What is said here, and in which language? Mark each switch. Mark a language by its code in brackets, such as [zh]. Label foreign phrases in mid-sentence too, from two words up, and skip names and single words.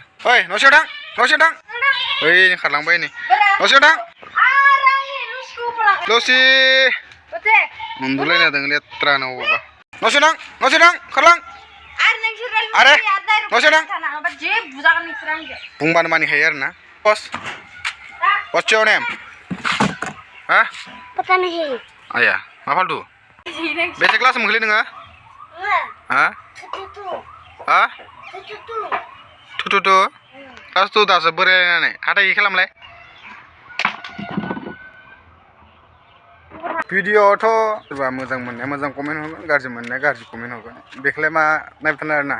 [brx] ओइ न'सिङाव थां ओइ खारलांबाय नै न'सिङाव थां लसि उन्दुलायना दं लेथ्रानो अबावबा न'सिङाव थां खारलां आरे न'सिङाव थां बुंबानो मानिखायो आरोना। [en] What's your name? Hah? [hi] पता नहीं। Ayah, [brx] मा फालतु? बेसे क्लास मोनखोलै नोङो? हा? हा? [en] two class [brx] 2 दासो बोरायनानै हाथाय खालामलाय। भिडिअआवथ' सोरबा मोजां मोननाया मोजां कमेन्ट हरगोन गाज्रि मोननाया गाज्रि कमेन्ट हरगोन बेखौलाय मा नायबाय थानो आरोना।